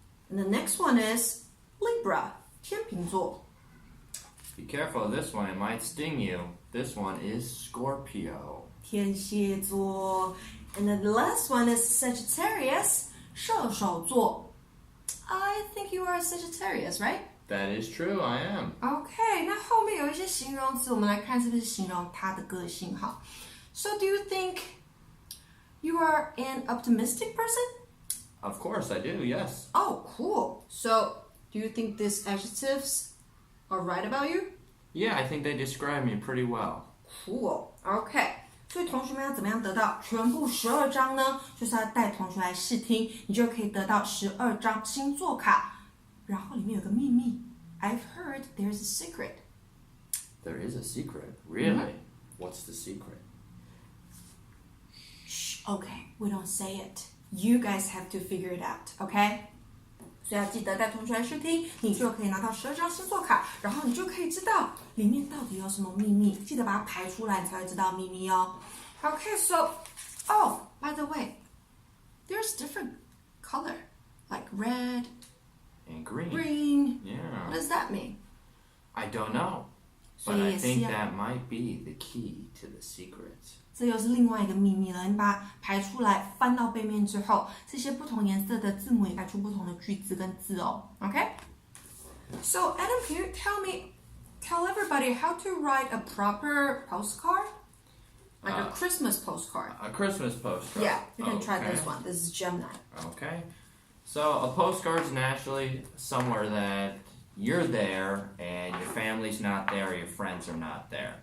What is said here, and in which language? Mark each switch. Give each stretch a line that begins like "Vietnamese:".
English: And the next one is Libra, 天秤座。 Be careful of this one, it might sting you. This one is Scorpio. 天蝎座。And then the last one is Sagittarius, 射手座。 I think you are a Sagittarius, right? That is true, I am. Okay,
Chinese: 那后面有一些形容词，我们来看是不是形容他的个性好。
English: So do you think you are an optimistic person? Of course I do, yes. Oh, cool. So do you think these adjectives are right about you? Yeah, I think they describe me pretty well. Cool. Okay.
Chinese: 所以同学们要怎么样得到全部12张呢？就是要带同学来试听，你就可以得到12张星座卡。然后里面有个秘密
English: I've heard there's a secret. There is a secret. Really? What's the secret? Shh, okay, we don't say it. You guys have to figure it out, okay?
Chinese: 所以要记得带同学来试听，你就可以拿到12张星座卡，然后你就可以知道里面到底有什么秘密。记得把它排出来，你才会知道秘密哦。
English: Okay, so, oh, by the way, there's different color, like red, And green. green. Yeah. What does that mean? I don't know. But I think that might be the key to the secret.
Chinese: 这又是另外一个秘密了。你把它排出来，翻到背面之后，这些不同颜色的字母也排出不同的句子跟字哦。
English: Okay? So Adam, can you tell everybody how to write a proper postcard? Like a Christmas postcard. A Christmas postcard. Yeah, you can try Okay. this one. This is Gemini. Okay. So a postcard is naturally somewhere that you're there and your family's not there or your friends are not there.